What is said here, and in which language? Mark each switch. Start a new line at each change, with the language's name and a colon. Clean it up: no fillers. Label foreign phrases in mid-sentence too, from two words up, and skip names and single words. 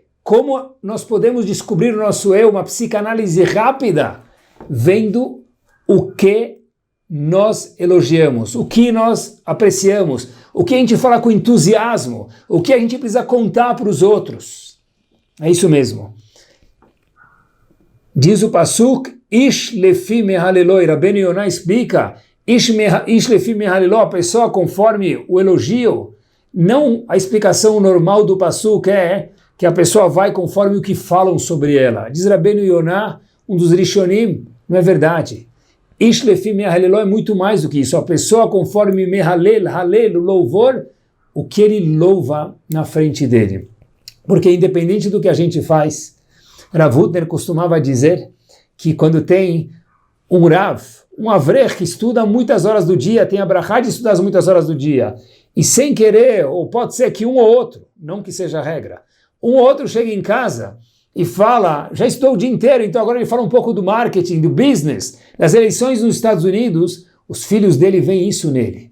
Portuguese: Como nós podemos descobrir o nosso eu, uma psicanálise rápida, vendo o que nós elogiamos, o que nós apreciamos, o que a gente fala com entusiasmo, o que a gente precisa contar para os outros. É isso mesmo. Diz o Pasuk,
Hebrew: איש לפי מהללו,
Portuguese: Rabbeinu Yonah explica,
Hebrew: איש לפי מהללו,
Portuguese: a pessoa conforme o elogio, não a explicação normal do Pasuk é que a pessoa vai conforme o que falam sobre ela. Diz Rabbeinu Yonah, um dos Rishonim, não é verdade.
Hebrew: איש לפי מהללו
Portuguese: é muito mais do que isso. A pessoa conforme mehalel, halel, o louvor, o que ele louva na frente dele. Porque independente do que a gente faz, Rav Hutner costumava dizer que quando tem um Rav, um Avrech que estuda muitas horas do dia, tem a brachá de estudar muitas horas do dia, e sem querer, ou pode ser que um ou outro, não que seja regra, um ou outro chega em casa e fala, já estudou o dia inteiro, então agora ele fala um pouco do marketing, do business, das eleições nos Estados Unidos, os filhos dele veem isso nele.